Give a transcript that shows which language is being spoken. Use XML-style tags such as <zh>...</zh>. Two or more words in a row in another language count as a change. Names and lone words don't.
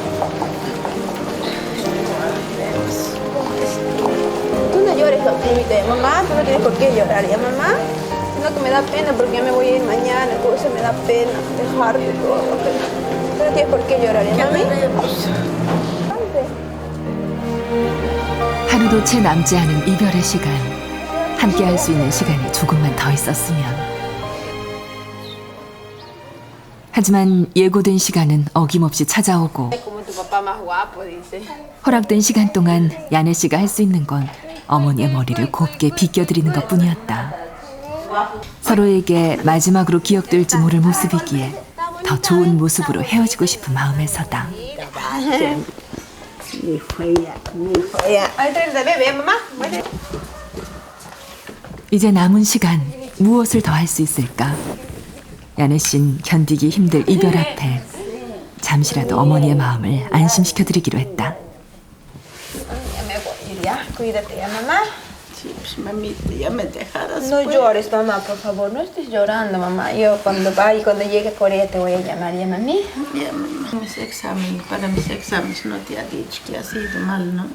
<es>Tú no llores, mamá, tú no tienes por qué llorar, ¿ya, mamá? No, que me da pena porque ya me voy a ir mañana, entonces me da pena dejarte todo. Tú no tienes por qué llorar, ¿ya, mami?</es> <ko>하루도 채 남지 않은 이별의 시간. 함께 할 수 있는 시간이 조금만 더 있었으면. 하지만 예고된 시간은 어김없이 찾아오고</ko> <es>Como tu papá más guapo, dice.</es> <ko>허락된 시간 동안 야네 씨가 할 수 있는 건 어머니의 머리를 곱게 빗겨드리는 것뿐이었다. 서로에게 마지막으로 기억될지 모를 모습이기에 더 좋은 모습으로 헤어지고 싶은 마음에서다. 이제 남은 시간 무엇을 더 할 수 있을까? 야네 씨는 견디기 힘들 이별 앞에 잠시라도 어머니의 마음을 안심시켜드리기로 했다.</ko> <es>Cuídate, ¿ya, mamá? Sí, pues mamita, ya me dejaras. No pues. llores, mamá, por favor, no estés llorando, mamá. Yo cuando llegue a Corea te voy a llamar, ¿ya, mami? Ya, mamá. Para mis exámenes no te ha dicho que ha sido mal, ¿no?</es>